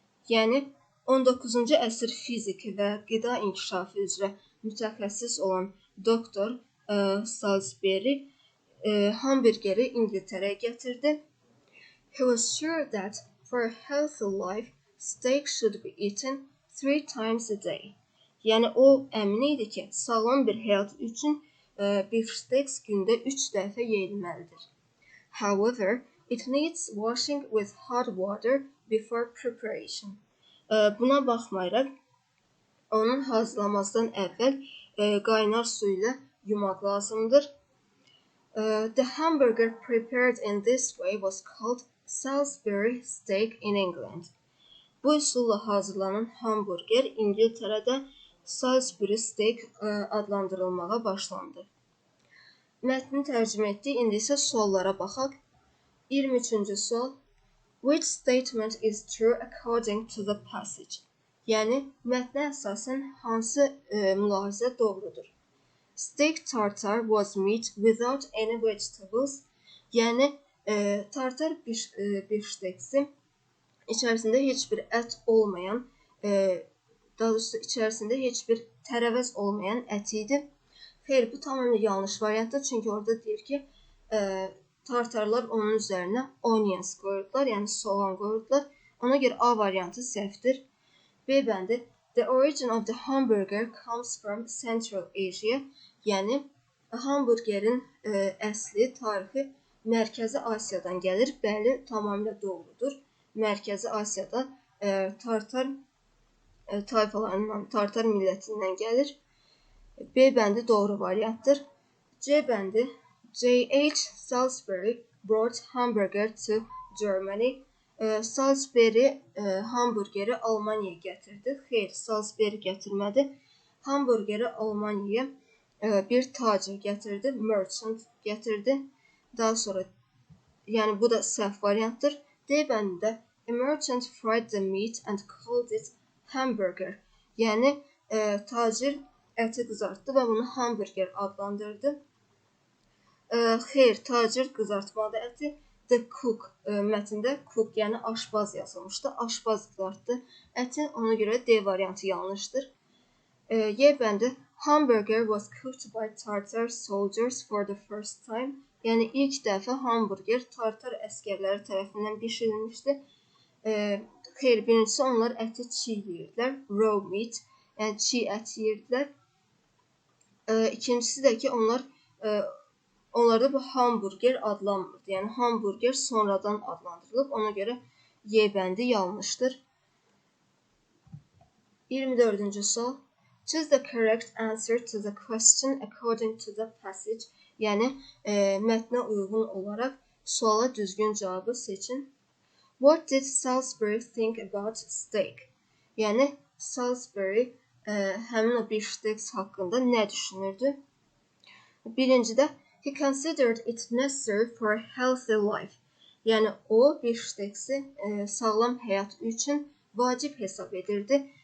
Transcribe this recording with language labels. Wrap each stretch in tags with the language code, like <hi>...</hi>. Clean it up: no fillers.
<az>Yəni 19-cu əsr fiziki və qida inkişafı üzrə mütəxəssis olan Dr. Salisbury hamburgeri İngiltərəyə gətirdi.</az> <en>He was sure that for a healthy life, steak should be eaten 3 times a day.</en> <az>Yəni o əmin idi ki, sağlam bir həyat üçün bifşteks gündə 3 dəfə yeyilməlidir.</az> <en>However, it needs washing with hot water before preparation.</en> <az>Buna baxmayaraq, onun hazırlamazdan əvvəl qaynar su ilə yumaq lazımdır.</az> <en>The hamburger prepared in this way was called Salisbury steak in England.</en> <az>Bu üsulla hazırlanan hamburger İngiltərədə Salisbury steak adlandırılmağa başlandı. Mətni tərcümə etdik. İndi isə suallara baxaq. 23-cü sual.</az> <en>Which statement is true according to the passage?</en> <az>Yəni, mətnə əsasən hansı mülahizə doğrudur?</az> <en>Steak tartare was made without any vegetables.</en> <az>Yəni, tartar bifşteksi içərisində heç bir ət olmayan, daha doğrusu içərisində heç bir tərəvəz olmayan ət idi. Xeyr, bu tamamilə yanlış variantdır. Çünki orada deyir ki, tartarlar onun üzərinə onions qoyurdular, yəni soğan qoyurdular. Ona görə A variantı səhvdir. B bəndi.</az> <en>The origin of the hamburger comes from Central Asia.</en> <az>Yəni, hamburgerin əsli, tarixi Mərkəzi Asiyadan gəlir. Bəli, tamamilə doğrudur. Mərkəzi Asiyada tartar tayfalarından, tartar millətindən gəlir. B bəndi doğru variantdır. C bəndi. J.H.</az> <en>Salisbury brought hamburger to Germany.</en> <az>Salisbury hamburgeri Almaniyaya gətirdi. Xeyr, Salisbury gətirmədi. Hamburgeri Almaniyaya bir tacir gətirdi, merchant gətirdi. Daha sonra, yəni bu da səhv variantdır. D bəndində</az> <en>a merchant fried the meat and called it hamburger.</en> <az>Yəni tacir əti qızartdı və bunu hamburger adlandırdı. Xeyr, tacir qızartmadı əti.</az> <en>The cook</en> <az>mətndə cook, yəni aşpaz yazılmışdı. Aşpaz qızartdı əti. Ona görə D variantı yanlışdır. Y bəndi.</az> <en>Hamburger was cooked by Tartar soldiers for the first time.</en> <az>Yəni ilk dəfə hamburger Tartar əskərləri tərəfindən bişirilmişdi. Xeyr, birincisi onlar əti çiğ yeyirdilər.</az> <en>Raw meat,</en> <az>yəni çiğ ət yeyirdilər. İkincisi də ki, onlarda bu hamburger adlanmırdı. Yəni hamburger sonradan adlandırılıb. Ona görə Y bəndi yanlışdır. 24-cü sual.</az> <en>Choose the correct answer to the question according to the passage.</en> <az>Yəni mətnə uyğun olaraq suala düzgün cavabı seçin.</az> <en>What did Salisbury think about steak?</en> <az>Yəni Salisbury həmin o bifşteks haqqında nə düşünürdü?</az> <en>Birincidə he considered it necessary for a healthy life.</en> <az>Yəni o bifşteksi sağlam həyat üçün vacib hesab edirdi.</az>